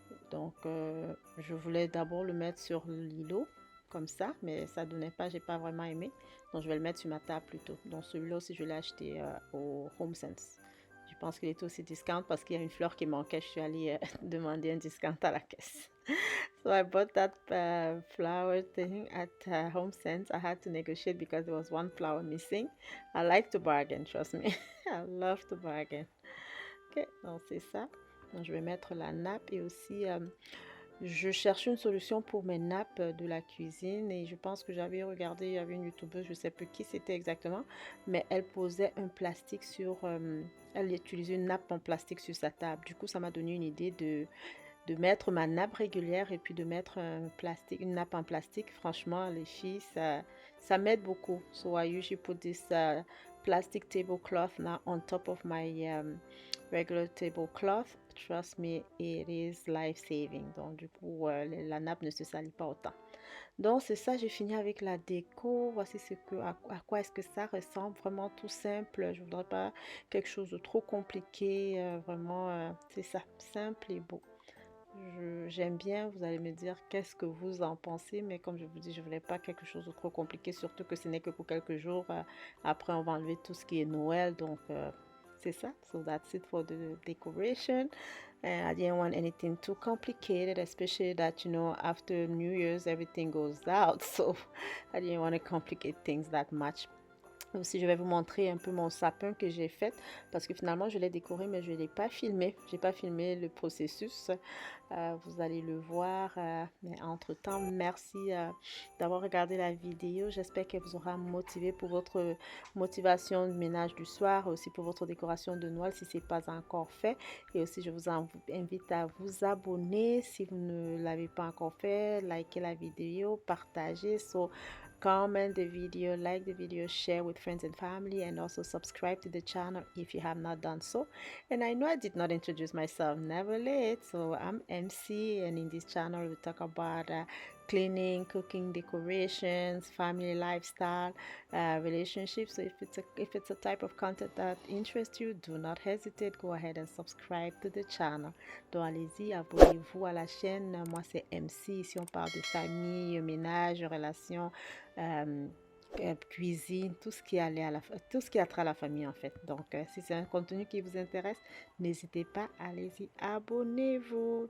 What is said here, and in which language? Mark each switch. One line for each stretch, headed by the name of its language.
French: Donc je voulais d'abord le mettre sur l'îlot comme ça, mais ça donnait pas, j'ai pas vraiment aimé. Donc je vais le mettre sur ma table plutôt. Donc celui-là aussi je l'ai acheté au Home Sense. Je pense qu'il est aussi discount parce qu'il y a une fleur qui manquait. Je suis allée demander un discount à la caisse.
English: So I bought that flower thing at Home Sense. I had to negotiate because there was one flower missing. I like to bargain, trust me. I love to bargain.
French: Ok, donc c'est ça. Donc je vais mettre la nappe et aussi Je cherche une solution pour mes nappes de la cuisine et je pense que j'avais regardé, il y avait une youtubeuse, je ne sais plus qui c'était exactement, mais elle posait un plastique sur, elle utilisait une nappe en plastique sur sa table. Du coup, ça m'a donné une idée de mettre ma nappe régulière et puis de mettre un plastique, une nappe en plastique. Franchement, les filles, ça m'aide beaucoup.
English: So I usually put this plastic tablecloth now on top of my regular tablecloth. Trust me, it is life saving.
French: Donc du coup, la nappe ne se salit pas autant. Donc c'est ça, j'ai fini avec la déco. Voici à quoi est-ce que ça ressemble. Vraiment tout simple. Je voudrais pas quelque chose de trop compliqué. Vraiment, c'est ça, simple et beau. J'aime bien, vous allez me dire qu'est-ce que vous en pensez, mais comme je vous dis, je voulais pas quelque chose de trop compliqué, surtout que ce n'est que pour quelques jours. Après, on va enlever tout ce qui est Noël, donc c'est ça.
English: So that's it for the decoration. And I didn't want anything too complicated, especially that, after New Year's, everything goes out. So I didn't want to complicate things that much.
French: Aussi, je vais vous montrer un peu mon sapin que j'ai fait parce que finalement, je l'ai décoré, mais je ne l'ai pas filmé. Je n'ai pas filmé le processus. Vous allez le voir. Mais entre-temps, merci d'avoir regardé la vidéo. J'espère qu'elle vous aura motivé pour votre motivation de ménage du soir, aussi pour votre décoration de Noël si ce n'est pas encore fait. Et aussi, je vous invite à vous abonner si vous ne l'avez pas encore fait. Likez la vidéo, partagez.
English: Comment the video, like the video, share with friends and family, and also subscribe to the channel if you have not done so. And I know I did not introduce myself, never late. So I'm MC, and in this channel we talk about cleaning, cooking, decorations, family lifestyle, relationships. So if it's a type of content that interests you, do not hesitate. Go ahead and subscribe to the channel.
French: Donc allez-y, abonnez-vous à la chaîne. Moi c'est MC. Ici on parle de famille, ménage, relations. euh, cuisine, tout ce qui est tout ce qui a trait à la famille en fait. Donc, si c'est un contenu qui vous intéresse, n'hésitez pas, allez-y, abonnez-vous.